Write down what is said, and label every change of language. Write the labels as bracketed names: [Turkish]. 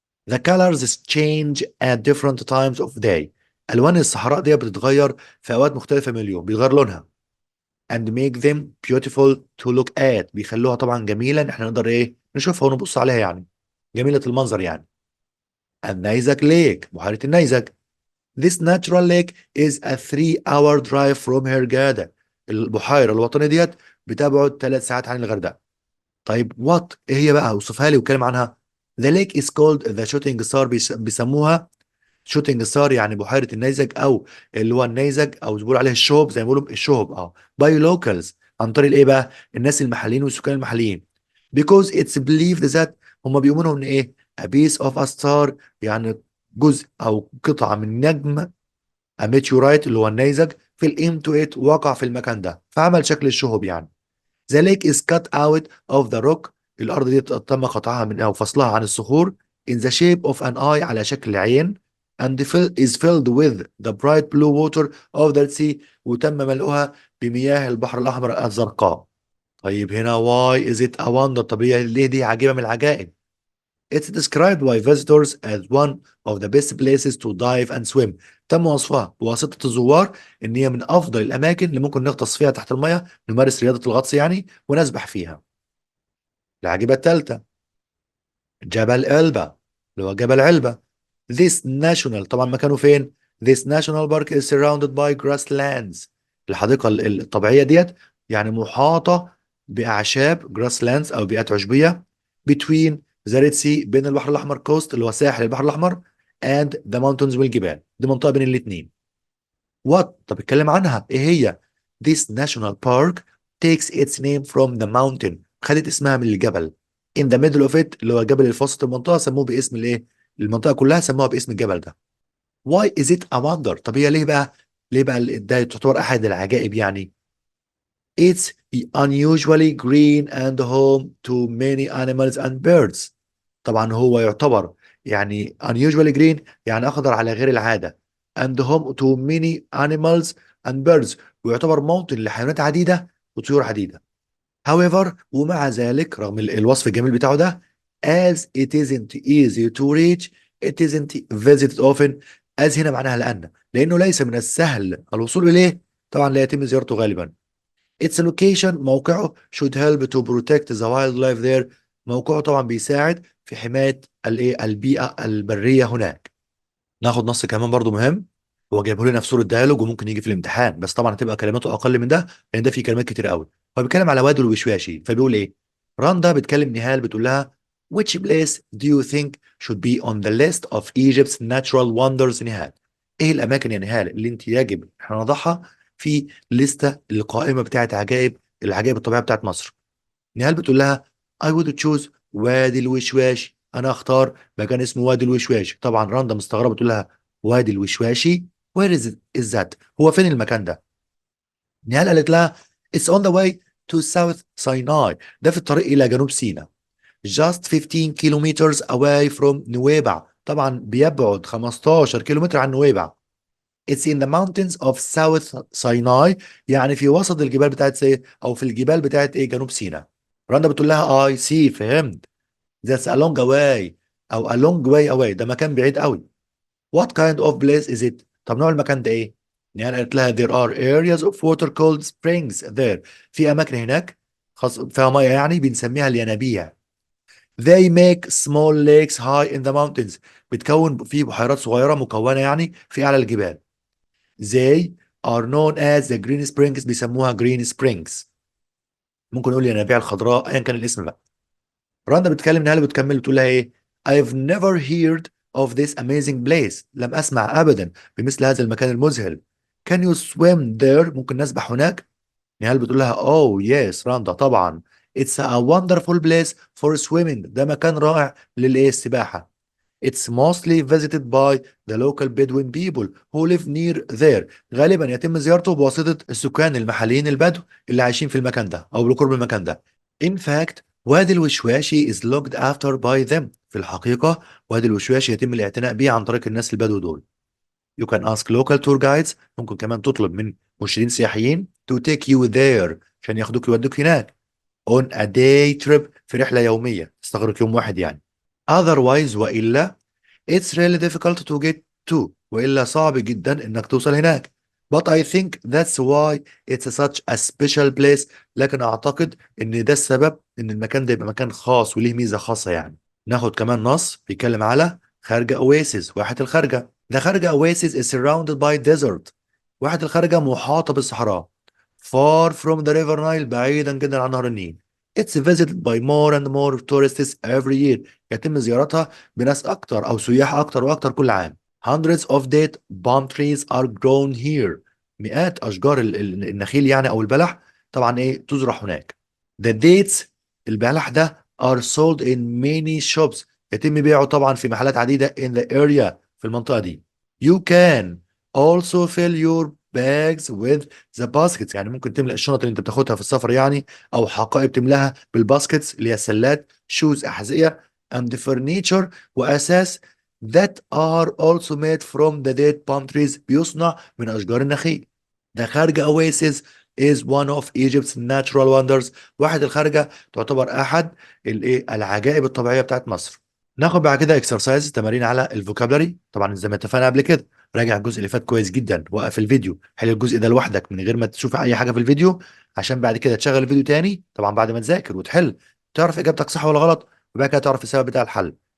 [English] the colors change at different times of day، [Arabic] ألوان الصحراء دي بتتغير في أوقات مختلفة من اليوم، بيتغير لونها. [English] and make them beautiful to look at، [Arabic] بيخلوها طبعا جميلة ان احنا نقدر ايه؟ نشوفها ونبص عليها يعني، جميلة المنظر يعني. النيزك ليك، بحيرة النيزك [English] This natural lake is a 3-hour drive from Hurghada. [Arabic] البحيرة الوطنية ديت بتبعد 3 ساعات عن الغردقة. طيب [English] what [Arabic] ايه هي بقى؟ اوصفها لي واتكلم عنها. [English] The lake is called the shooting star. [Arabic] بيسموها شوتنج ستار، يعني بحيرة النيزك، او اللي هو النيزك، او بيقولوا عليه الشهب، زي ما بيقولوا الشهب، باي لوكالز، عن طريق الايه بقى؟ الناس المحليين والسكان المحليين. [English] because it's believed that [Arabic] هم بيؤمنوا ان ايه؟ [English] a piece of a star، [Arabic] يعني جزء او قطعة من نجم، [English] a meteorite [Arabic] اللي هو النيزك، في [English] into it، [Arabic] وقع في المكان ده فعمل شكل الشهب يعني. [English] The lake is cut out of the rock. [Arabic] الأرض دي تم قطعها من أو فصلها عن الصخور [English] in the shape of an eye، [Arabic] على شكل عين. [English] and is filled with the bright blue water of the sea. [Arabic] وتم ملؤها بمياه البحر الأحمر الزرقاء. طيب هنا [English] why is it a wonder؟ [Arabic] طب هي ليه دي عجيبة من العجائب؟ [English] It's described by visitors as one of the best places to dive and swim. [Arabic] تم وصفها بواسطة الزوار إن هي من أفضل الأماكن اللي ممكن نغطس فيها تحت المياه، نمارس رياضة الغطس يعني، ونسبح فيها. العجيبة الثالثة جبل علبة، اللي هو جبل علبة. [English] This national، [Arabic] طبعا مكانه فين؟ [English] This national park is surrounded by grasslands. [Arabic] الحديقة الطبيعية ديت يعني محاطة بأعشاب grasslands أو بيئات عشبية. [English] between the Red Sea، [Arabic] بين البحر الأحمر، coast اللي هو ساحل البحر الأحمر، [English] and the mountains [Arabic] والجبال، دي منطقة بين الاتنين. [English] what؟ [Arabic] طب اتكلم عنها ايه هي؟ [English] This national park takes its name from the mountain. [Arabic] خدت اسمها من الجبل. [English] In the middle of it، [Arabic] اللي هو الجبل اللي في وسط المنطقة، سموه باسم الايه؟ المنطقة كلها سموها باسم الجبل ده. [English] Why is it a wonder؟ [Arabic] طب هي ليه بقى؟ ليه بقى ده تعتبر أحد العجائب يعني؟ [English] It's unusually green and home to many animals and birds. [Arabic] طبعا هو يعتبر يعني [English] unusually green، [Arabic] يعني أخضر على غير العادة. [English] and home to many animals and birds، [Arabic] ويعتبر موطن لحيوانات عديدة وطيور عديدة. [English] however، [Arabic] ومع ذلك رغم الوصف الجميل بتاعه ده، [English] as it isn't easy to reach it isn't visited often. [Arabic] as هنا معناها لأنه ليس من السهل الوصول إليه، طبعا لا يتم زيارته غالبا. [English] its location، موقعه، should help to protect the wildlife there. [Arabic] موقعه طبعا بيساعد في حماية البيئة البرية هناك. ناخد نص كمان برضو مهم، هو جايبه لنا في صورة ديالوج وممكن يجي في الامتحان، بس طبعا هتبقى كلماته اقل من ده لان ده فيه كلمات كتير قوي. هو بيتكلم على وادي الوشواشي، فبيقول ايه؟ راندا بتكلم نهال بتقول لها [English] which place do you think should be on the list of Egypt's natural wonders؟ [Arabic] نهال، ايه الاماكن يا نهال اللي انت يجب احنا نضعها في لستة القائمة بتاعت العجائب الطبيعية بتاعت مصر؟ نهال بتقول لها [English] I would choose [Arabic] وادي الوشواش. انا اختار مكان اسمه وادي الوشواش. طبعا رندا مستغربه تقول لها وادي الوشواشي؟ [English] where is that؟ [Arabic] هو فين المكان ده؟ نهال قالت لها [English] it's on the way to South Sinai. [Arabic] ده في الطريق الى جنوب سيناء. [English] just 15 kilometers away from نويبع. [Arabic] طبعا بيبعد 15 كيلومتر عن نويبع. [English] It's in the mountains of South Sinai، [Arabic] يعني في وسط الجبال بتاعت او في الجبال بتاعت ايه؟ جنوب سيناء. رندا بتقول لها [English] A C, [Arabic] فهمت. [English] That's a long away، او a long way away، [Arabic] ده مكان بعيد قوي. [English] What kind of place is it؟ [Arabic] طب نوع المكان ده ايه؟ يعني قالت لها [English] there are areas of water called springs there. [Arabic] في اماكن هناك خاص فيها ميه يعني بنسميها الينابيع. [English] They make small lakes high in the mountains. [Arabic] بتكون في بحيرات صغيره مكونه يعني في اعلى الجبال. [English] They are known as the green springs. [Arabic] بيسموها [English] green springs. [Arabic] ممكن نقول الينابيع الخضراء، ايا كان الاسم بقى. رندا بتكلم نهال بتكمل بتقول لها ايه؟ [English] I've never heard of this amazing place. [Arabic] لم اسمع ابدا بمثل هذا المكان المذهل. [English] Can you swim there؟ [Arabic] ممكن نسبح هناك؟ نهال بتقول لها [English] oh yes [Arabic] رندا طبعا. [English] It's a wonderful place for swimming. [Arabic] ده مكان رائع للايه؟ السباحة. [English] It's mostly visited by the local Bedouin people who live near there. [Arabic] غالبا يتم زيارته بواسطة السكان المحليين البدو اللي عايشين في المكان ده أو بالقرب من المكان ده. [English] In fact، وادي الوشواشي is looked after by them. [Arabic] في الحقيقة وادي الوشواشي يتم الاعتناء به عن طريق الناس البدو دول. [English] You can ask local tour guides. [Arabic] ممكن كمان تطلب من مرشدين سياحيين [English] to take you there، [Arabic] عشان ياخدوك يودوك هناك. [English] On a day trip، [Arabic] في رحلة يومية تستغرق يوم واحد يعني. [English] Otherwise، [Arabic] وإلا [English] it's really difficult to get to، [Arabic] وإلا صعب جدا إنك توصل هناك. [English] But I think that's why it's such a special place. [Arabic] لكن أعتقد إن ده السبب إن المكان ده يبقى مكان خاص وليه ميزة خاصة يعني. ناخد كمان نص بيتكلم على [English] خارجة أويسيس، [Arabic] واحة الخارجة. ده [English] خارجة oasis is surrounded by desert. [Arabic] واحد الخارجة محاطة بالصحراء. [English] far from the river Nile [Arabic] بعيدا جدا عن نهر النيل. [English] It's visited by more and more tourists every year. [Arabic] يتم زيارتها بناس أكتر أو سياح أكتر وأكتر كل عام. [English] Hundreds of date palm trees are grown here. [Arabic] مئات أشجار النخيل يعني أو البلح طبعا إيه تزرع هناك. [English] The dates [Arabic] البلح ده [English] are sold in many shops. [Arabic] يتم بيعه طبعا في محلات عديدة [English] in the area [Arabic] في المنطقة دي. [English] You can also fill your bags with the baskets. [Arabic] يعني ممكن تملأ الشنط اللي انت بتاخدها في السفر يعني او حقائب تملاها بالباسكتس اللي هي السلات [English] shoes [Arabic] احذية [English] and the furniture [Arabic] واساس [English] that are also made from the dead palm trees [Arabic] بيصنع من اشجار النخيل. ده [English] خارجة oasis is one of Egypt's natural wonders. [Arabic] واحد الخارجة تعتبر احد الايه العجائب الطبيعية بتاعت مصر. ناخد بعد كده اكسرسايز تمارين على الفوكابلري طبعا زي ما اتفقنا قبل كده. راجع الجزء اللي فات كويس جدا وقف الفيديو حل الجزء ده لوحدك من غير ما تشوف اي حاجه في الفيديو عشان بعد كده تشغل الفيديو تاني طبعا بعد ما تذاكر وتحل تعرف اجابتك صح ولا غلط وبعد كده تعرف السبب بتاع الحل.